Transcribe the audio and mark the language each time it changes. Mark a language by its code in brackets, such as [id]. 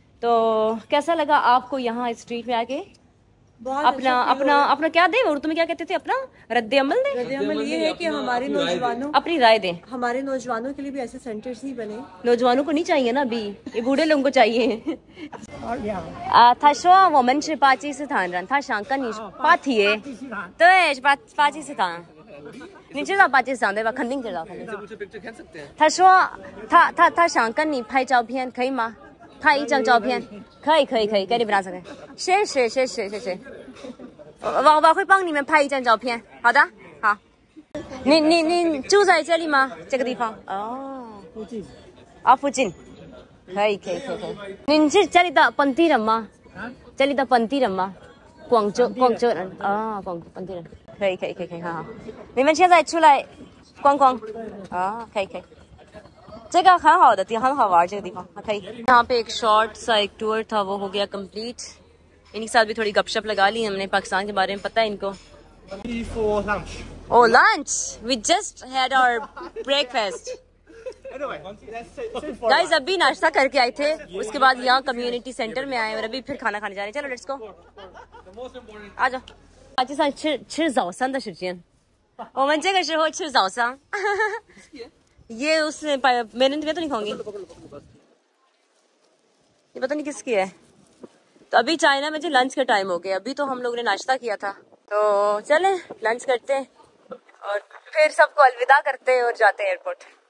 [hi] तो कैसा लगा आपको यहाँ स्ट्रीट में आके? अपना क्या दे, और तुम्हें क्या कहते थे, अपना रद्दे अमल दे? रद्दे अमल ये है कि हमारे नौजवानों, अपनी राय दें। हमारे नौजवानों के लिए भी ऐसे सेंटर्स ही बने। नौजवानों को नहीं चाहिए ना, अभी ये बूढ़े लोगों को चाहिए। [zh] 他说我们是巴基斯坦人，他想跟你话题，对，是巴基斯坦。你知道巴基斯坦对吧？肯定知道，肯定。他说他想跟你拍照片，可以吗？拍一张照片，可以，给你不让这个，谢谢。我会帮你们拍一张照片，好的，好。你住在这里吗？这个地方？哦，附近。啊，附近。可以。你是这里的本地人吗？这里的本地人吗？广州人啊，本地人。可以，好。你们现在出来逛逛啊？可以。这个很好的地方，很好玩，这个地方可以。 [hi] यहाँ पे एक शॉर्ट सा एक टूर था, वो हो गया कंप्लीट। इनके साथ भी थोड़ी गपशप लगा ली हमने, पाकिस्तान के बारे में पता है इनको। [en] Oh, lunch. We just had our breakfast. [hi] Guys, अभी नाश्ता करके आए थे, उसके बाद यहाँ कम्युनिटी सेंटर में आए और अभी फिर खाना खाने जा रहे हैं. चलो [en] Let's go. [hi] आ जाओ. [zh] 今天吃早餐的时间，我们这个时候吃早餐。 [hi] ये उसने मैंने तो नहीं खाऊंगी. ये पता नहीं किसकी है. तो अभी चाइना में जो लंच का टाइम हो गया. अभी तो हम लोगों ने नाश्ता किया था, तो चले लंच करते हैं और फिर सबको अलविदा करते हैं और जाते हैं एयरपोर्ट.